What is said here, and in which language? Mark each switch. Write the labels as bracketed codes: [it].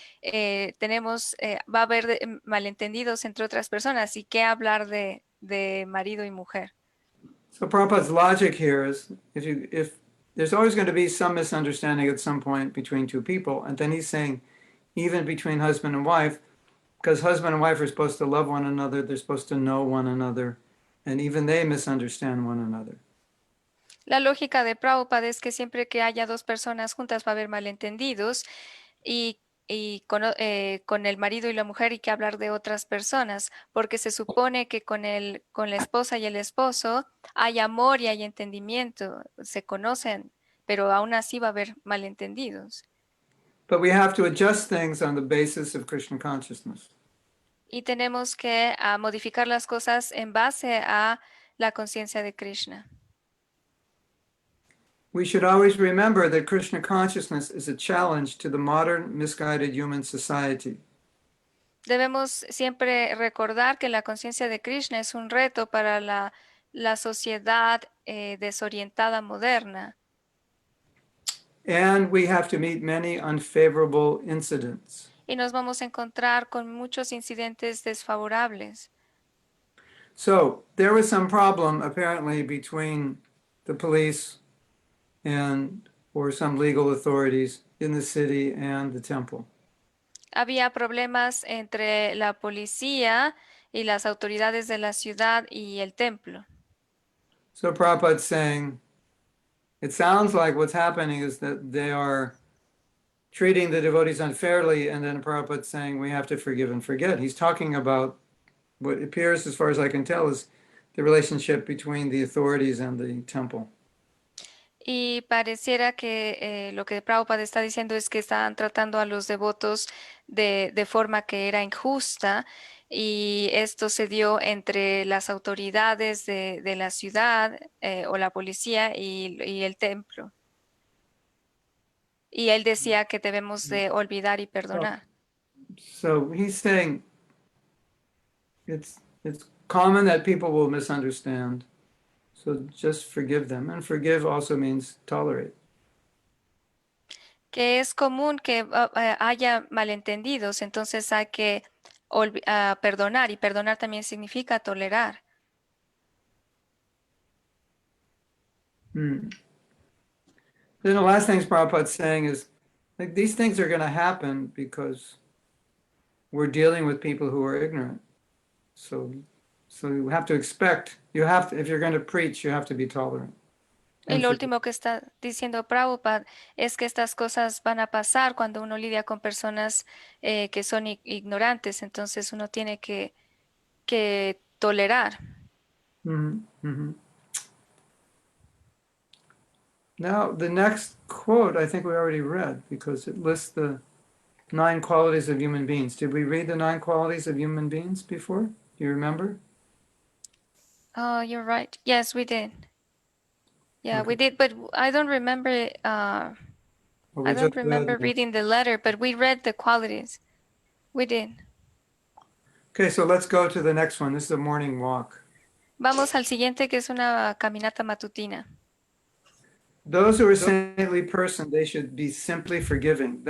[es] Va a haber malentendidos entre otras personas y qué hablar de marido y mujer. [en] So Prabhupada's logic here is if there's always going to be some misunderstanding at some point between two people, and then he's saying even between husband and wife, because husband and wife are supposed to love one another, they're supposed to know one another, and even they misunderstand one another. [es] La lógica de Prabhupada es que siempre que haya dos personas juntas va a haber malentendidos y con el marido y la mujer hay que hablar de otras personas, porque se supone que con la esposa y el esposo hay amor y hay entendimiento, se conocen, pero aún así va a haber malentendidos. [en] But we have to adjust things on the basis of Krishna consciousness. [es] Y tenemos que modificar las cosas en base a la conciencia de Krishna. [en] We should always remember that Krishna consciousness is a challenge to the modern misguided human society. [es] Debemos siempre recordar que la conciencia de Krishna es un reto para la sociedad desorientada moderna. [en] And we have to meet many unfavorable incidents. [es] Y nos vamos a encontrar con muchos incidentes desfavorables. [en] So there was some problem apparently between the police or some legal authorities in the city and the temple. [es] Había problemas entre la policía y las autoridades de la ciudad y el templo. [en] So Prabhupada's saying, it sounds like what's happening is that they are treating the devotees unfairly, and then Prabhupada's saying we have to forgive and forget. He's talking about what appears, as far as I can tell, is the relationship between the authorities and the temple. [es] Y pareciera que lo que Prabhupada está diciendo es que están tratando a los devotos de forma que era injusta y esto se dio entre las autoridades de la ciudad o la policía y el templo. Y él decía que debemos de olvidar y perdonar. [en] So he's saying it's common that people will misunderstand. So just forgive them. And forgive also means tolerate. [es] Que es común que haya malentendidos, entonces hay que perdonar y perdonar también significa tolerar. [en] Then the last thing Prabhupada's saying is, like, these things are going to happen because we're dealing with people who are ignorant. So you have to expect, if you're going to preach, you have to be tolerant. [es] Y lo último que está diciendo Prabhupada es que estas cosas van a pasar cuando uno lidia con personas que son ignorantes, entonces uno tiene que tolerar. [en] Now, the next quote, I think we already read because it lists the 9 qualities of human beings. Did we read the 9 qualities of human beings before? Do you remember? Oh, you're right. Yes, we did. Yeah, Okay. we did, but I don't remember. Or we I don't just read remember the- reading the letter, but we read the qualities. We did. Okay, so let's go to the next one. This is a morning walk. [es] Vamos al siguiente, que es una caminata matutina. [en] Those who are saintly person, they should be simply forgiving.